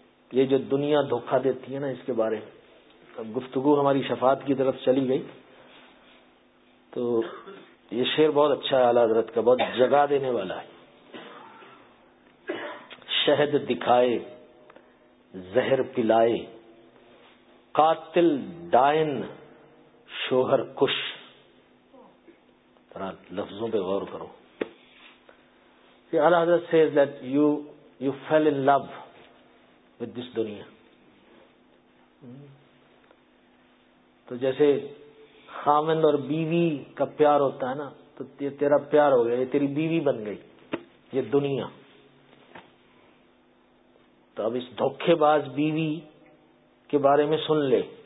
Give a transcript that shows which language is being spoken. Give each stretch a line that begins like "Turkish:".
Urdu: یہ جو دنیا دھوکہ دیتی ہے نا اس کے بارے میں گفتگو ہماری شفاعت کی طرف چلی گئی, تو یہ شعر بہت اچھا ہے اعلی حضرت کا, بہت جگہ دینے والا ہے. شہد دکھائے زہر پلائے, قاتل ڈائن شوہر کش. لفظوں پہ غور کرو.
English: Ala Hazrat says that you fell in love with this duniya.
Urdu: تو جیسے خاوند اور بیوی کا پیار ہوتا ہے نا, تو یہ تیرا پیار ہو گیا, یہ تیری بیوی بن گئی یہ دنیا. تو اب اس دھوکے باز بیوی کے بارے میں سن لے.